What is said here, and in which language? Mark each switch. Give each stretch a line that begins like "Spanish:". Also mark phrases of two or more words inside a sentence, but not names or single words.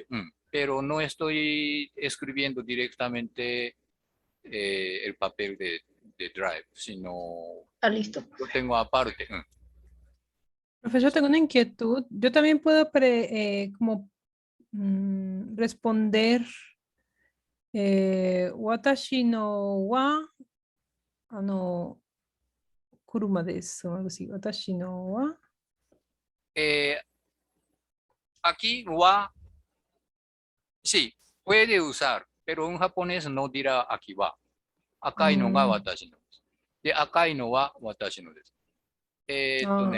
Spanish: Pero no estoy escribiendo directamente el papel de Drive, sino Ah, listo. lo tengo aparte. Profesor, tengo una inquietud. Yo también puedo como responder
Japanese: 私のは車です,
Spanish: algo así.
Japanese: 私のは.
Spanish: Eh, aquí wa, sí, puede usar, pero en japonés no dirá aquí va.
Japanese: 赤いのが Mm, 私のです. De 赤いのは私のです. ah,